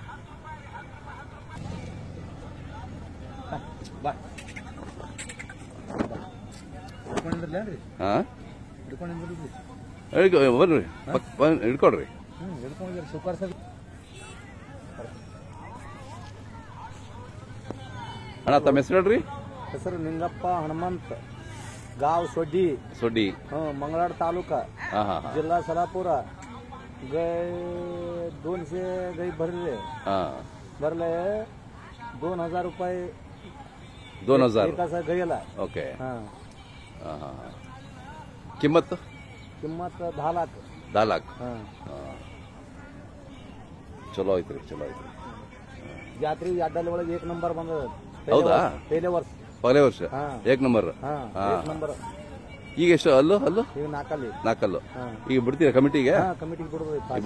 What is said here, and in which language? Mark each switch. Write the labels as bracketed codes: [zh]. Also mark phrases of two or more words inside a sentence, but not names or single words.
[kn] ಹಾಂ ಬರ್ರಿ, ಹಿಡ್ಕೊಡ್ರಿ. ಅಣ್ಣ ತಮ್ಮ ಹೆಸರು ಹೇಳ್ರಿ? ಹೆಸರು ನಿಂಗಪ್ಪ ಹನುಮಂತ್, [mr] गाव सोडी. सोडी. मंगळवाड तालुका. जिल्हा सोलापूर. गाय 200 गाई भरले. भरले 2,000 रुपये. 2,000 एकाचा गायला. ओके. किंमत? किंमत 10 लाख. 10 लाख. [kn] ಚಲೋ ಐತ್ರಿ, ಚಲೋ ಐತ್ರಿ. ಜಾತ್ರೆ ಅಡ್ಡಲ್ಲಿ ಒಳಗೆ 1 ನಂಬರ್ ಬಂದ. ಹೌದಾ? ಪಹಲೆ ವರ್ಷ 1 ನಂಬರ್. ಈಗ ಎಷ್ಟು ಅಲ್ಲು? ಈಗ 4. ಈಗ ಬಿಡ್ತೀರಾ ಕಮಿಟಿಗೆ? ಕಮಿಟಿಗೆ ಬಿಡೋದು